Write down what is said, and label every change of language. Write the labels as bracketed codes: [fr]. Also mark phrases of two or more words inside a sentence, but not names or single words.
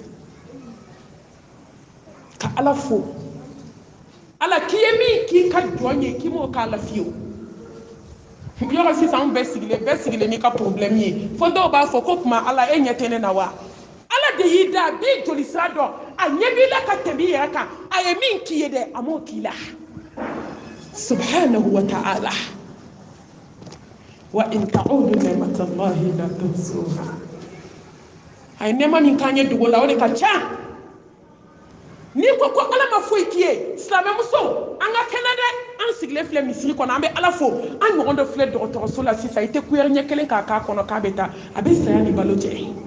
[bm] Ka Ala fo, Ala k'i ye min k'i ka jɔn ye k'i m'o k'a la fiyewu. Yɔrɔ sisan anw bɛɛ sigilen n'i ka problème ye. Fo dɔw b'a fɔ ko kuma Ala e ɲɛ tɛ ne na wa? Ala de y'i da, a b'i joli sira dɔn, a ɲɛ b'i la ka tɛmɛ i yɛrɛ kan. A ye min k'i ye dɛ, a m'o k'i la. [ar] سبحانه وتعالى. وإن تعدوا نعمة الله لا تحصوها. [bm] A ye nɛɛma min k'an ye dogo la o de ka ca. Ni ko ko Ala ma foyi k'i ye, silamɛmuso an ka kɛnɛ dɛ. An sigilen filɛ misiri kɔnɔ, an bɛ Ala fo. An ɲɔgɔn dɔ filɛ dɔgɔtɔrɔso la sisan, i tɛ kuyɛri ɲɛ kelen k'a k'a kɔnɔ k'a bɛ taa, a bɛ saya ni balo cɛ.